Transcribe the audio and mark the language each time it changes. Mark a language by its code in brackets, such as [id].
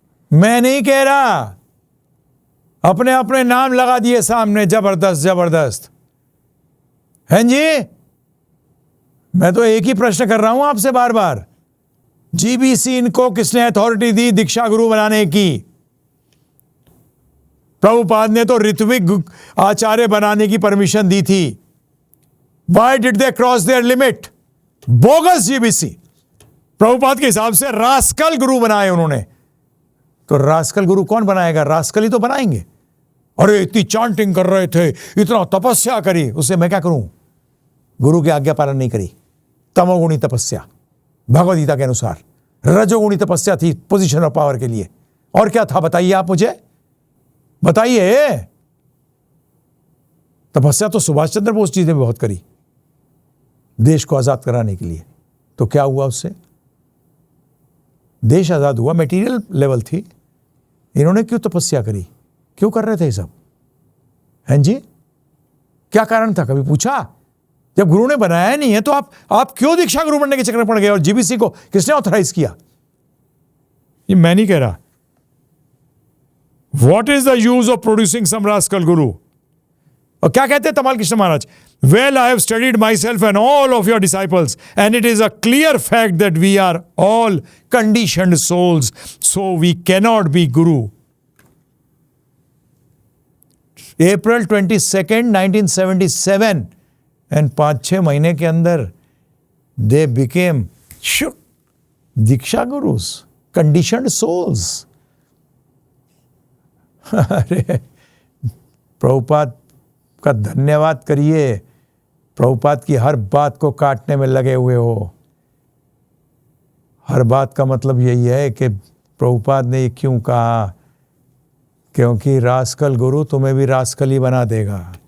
[hi] मैं नहीं कह रहा, अपने अपने नाम लगा दिए सामने, जबरदस्त जबरदस्त। हैं जी? मैं तो एक ही प्रश्न कर रहा हूं आपसे बार बार, जीबीसी इनको किसने अथॉरिटी दी दीक्षा गुरु बनाने की? प्रभुपाद ने तो ऋत्विक आचार्य बनाने की परमिशन दी थी। [en] Why did they cross their limit? [hi] Bogus GBC. Prabhupada के हिसाब से रास्कल गुरु बनाए उन्होंने। तो रास्कल गुरु कौन बनाएगा? रास्कल ही तो बनाएंगे। अरे इतनी चांटिंग कर रहे थे, इतना तपस्या करी, उससे मैं क्या करूं? गुरु की आज्ञा पालन नहीं करी। तमोगुणी तपस्या भगवद गीता के अनुसार, रजोगुणी तपस्या थी पोजीशन ऑफ पावर के लिए। और क्या था बताइए आप मुझे, बताइए। तपस्या तो सुभाष चंद्र बोस जी ने बहुत करी देश को आजाद कराने के लिए। तो क्या हुआ उससे? देश आजाद हुआ, मटेरियल लेवल थी। इन्होंने क्यों तपस्या करी? क्यों कर रहे थे ये सब? हैं जी? क्या कारण था? कभी पूछा? जब गुरु ने बनाया नहीं है तो आप क्यों दीक्षा गुरु बनने के चक्कर में पड़ गए? और जीबीसी को किसने ऑथराइज किया? ये मैं नहीं कह रहा। [en] What is the use of producing some rascal guru? [hi] और क्या कहते हैं तमाल कृष्ण महाराज? [en] Well, I have studied myself and all of your disciples, and it is a clear fact that we are all conditioned souls, so we cannot be guru. April 22nd, 1977, and 5-6 [hi] महीने के अंदर [en] they became diksha gurus, conditioned souls. [hi] अरे प्रभुपाद का धन्यवाद करिए, प्रभुपाद की हर बात को काटने में लगे हुए हो। हर बात का मतलब यही है कि प्रभुपाद ने ये क्यों कहा, क्योंकि रास्कल गुरु तुम्हें भी रास्कल ही बना देगा।